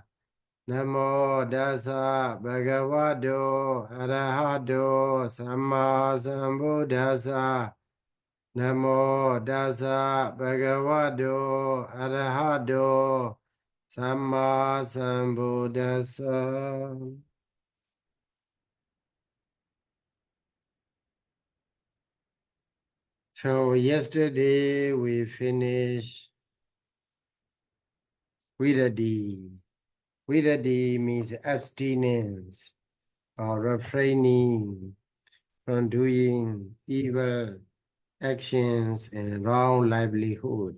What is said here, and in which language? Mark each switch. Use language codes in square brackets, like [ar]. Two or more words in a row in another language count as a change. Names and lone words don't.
[pi] Namo Dasa Bhagavato Arahato Sama Sambuddhasa. Namo Dasa Bhagavato Arahato Sama Sambuddhasa. [en] So yesterday we finished Viradi. Viradi means abstinence or refraining from doing evil actions and wrong livelihood.